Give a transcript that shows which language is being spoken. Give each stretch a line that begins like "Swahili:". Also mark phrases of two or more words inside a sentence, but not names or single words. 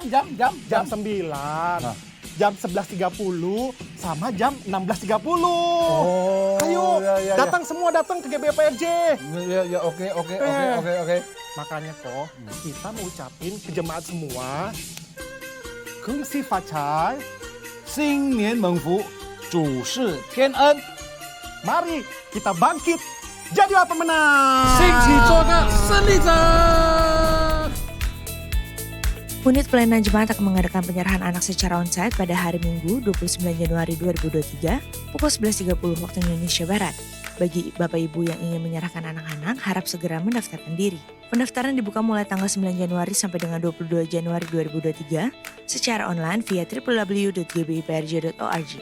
Indonesian: Jam 9, jam 11.30, sama jam 16.30. Ayo, datang semua datang ke GBPRJ. Ya, oke. Makanya kok kita mau ucapin ke jemaat semua,
Chinese: 恭喜发财, 新年蒙福，主事天恩，
Indonesian: mari kita bangkit jadilah pemenang.
Chinese: 兴起做个胜利者。
Indonesian: Unit Pelayanan Jemaat akan mengadakan penyerahan anak secara onsite pada hari Minggu 29 Januari 2023 pukul 11.30 waktu Indonesia Barat. Bagi Bapak Ibu yang ingin menyerahkan anak-anak, harap segera mendaftarkan diri. Pendaftaran dibuka mulai tanggal 9 Januari sampai dengan 22 Januari 2023 secara online via www.gbiprj.org.